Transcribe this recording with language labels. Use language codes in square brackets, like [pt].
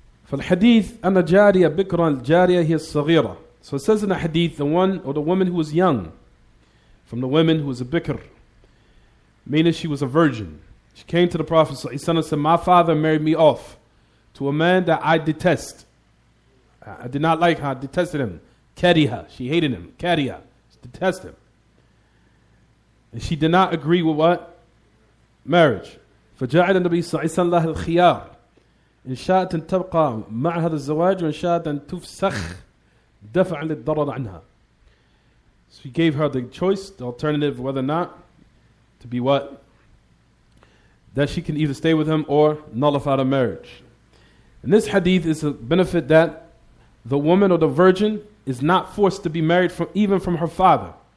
[ar] فالحديث أن جارية بكرا الجارية هي الصغيرة. [en] So it says in the hadith, the one or the woman who was young, from the women who was a bikr, meaning she was a virgin. She came to the Prophet and said, my father married me off to a man that I detest. I did not like her, I detested him. Kariha, she hated him. Kariha, she detested him. And she did not agree with what? Marriage. [ar] فجعل النبي صلى الله عليه وسلم لها الخيار إن شاءت أن تبقى مع هذا الزواج وإن شاءت أن تفسخ دفعا للضرر عنها. [en] So he gave her the choice, the alternative, whether or not to be what? That she can either stay with him or nullify the marriage. And this hadith is a benefit that the woman or the virgin is not forced to be married even from her father.